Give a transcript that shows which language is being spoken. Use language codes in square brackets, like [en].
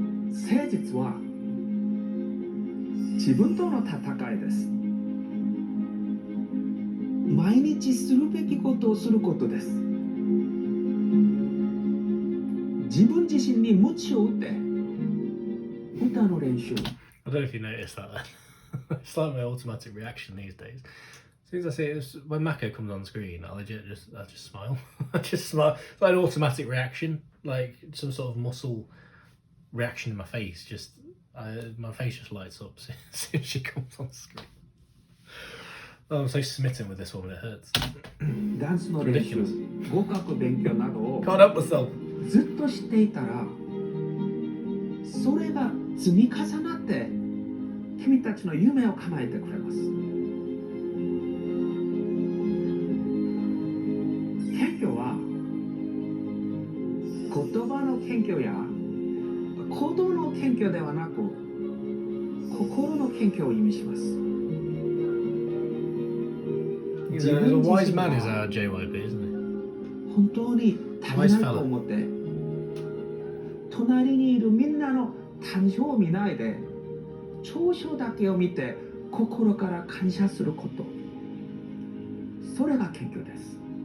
[ja] 誠実は自分との戦いです。毎日するべきことをすることです。自分自身に鞭を打って歌の練習。 [en] I don't know if you noticed that. It's like my automatic reaction these days. As soon as I see it, when Mako comes on screen, I just smile. I just smile. It's like an automatic reaction, like some sort of muscle reaction in my face. My face just lights up as soon as she comes on screen. Oh, I'm so smitten with this woman, it hurts. [ja] ダンスの練習、合格勉強などを [en] Can't help myself. [ja] ずっとしていたら、それが積み重なって君たちの夢を叶えてくれます。謙虚は言葉の謙虚や行動の謙虚ではなく、心の謙虚を意味します。 [en] He's a wise man, is our JYP, isn't he? [ja] 本当に足りないと思って隣にいるみんなの短所を見ないで長所だけを見て心から感謝すること、それが謙虚です。